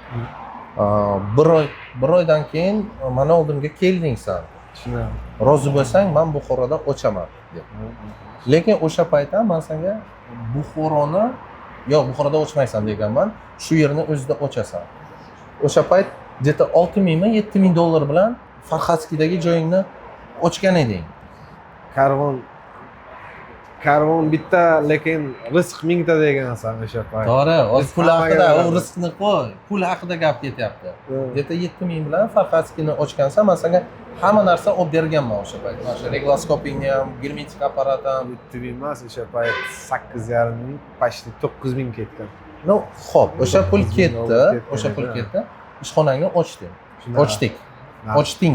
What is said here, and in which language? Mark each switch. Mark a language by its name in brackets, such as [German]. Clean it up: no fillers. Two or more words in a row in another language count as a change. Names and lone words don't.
[Uzbek] Bir oydan keyin mana oldimga kelding san. Rozi bo'lsang, men Buxoroda ochaman deb. Lekin o'sha paytda men senga Buxoroni, yo'q, Buxoroda ochmaysan deganman. Shu yerni o'zida ochasan. O'sha payt где-то 6000 mi, 7000 dollar bilan Farxatskidagi joyingni ochgan eding. Karvon bitta, lekin rizq mingta degansan o'sha payt. To'g'ri, o'z pul haqida, u rizqni qo'y. Pul haqida gap ketyapti. Где-то 7000 bilan Farxatskini ochgansan, men senga hamma narsa olib berganman o'sha payt. Mana shu regloskopingni ham, germetik apparat ham. 7000 emas, o'sha payt 8,5 ming, почти 9000 ketgan. No, xo'p, o'sha pul ketdi, o'sha pul ketdi. Ishxonangni ochding. Ochding.